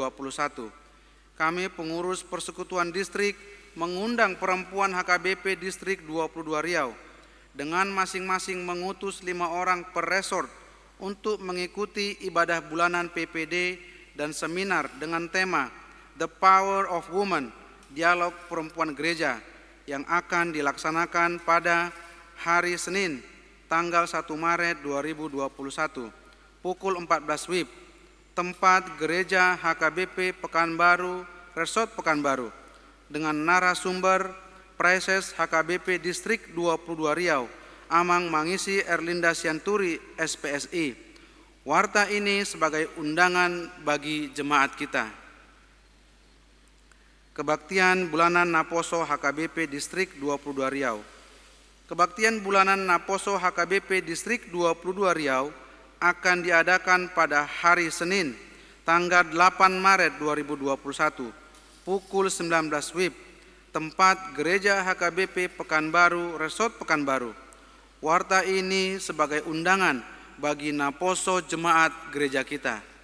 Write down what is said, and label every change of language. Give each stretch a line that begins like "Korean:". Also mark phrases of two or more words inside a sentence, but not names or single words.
Indonesian: Kami pengurus Persekutuan Distrik mengundang perempuan HKBP Distrik 22 Riau dengan masing-masing mengutus 5 orang per resort untuk mengikuti ibadah bulanan PPD dan seminar dengan tema The Power of Woman, Dialog Perempuan Gereja yang akan dilaksanakan pada hari Senin tanggal 1 Maret 2021. Pukul 14 WIB, tempat gereja HKBP Pekanbaru, Resort Pekanbaru, dengan narasumber Preses HKBP Distrik 22 Riau, Amang Mangisi Erlinda Sianturi, SPSI. Warta ini sebagai undangan bagi jemaat kita. Kebaktian Bulanan Naposo HKBP Distrik 22 Riau. Kebaktian Bulanan Naposo HKBP Distrik 22 Riau akan diadakan pada hari Senin, tanggal 8 Maret 2021, pukul 19 WIB, tempat gereja HKBP Pekanbaru, Resort Pekanbaru. Warta ini sebagai undangan bagi Naposo jemaat gereja kita.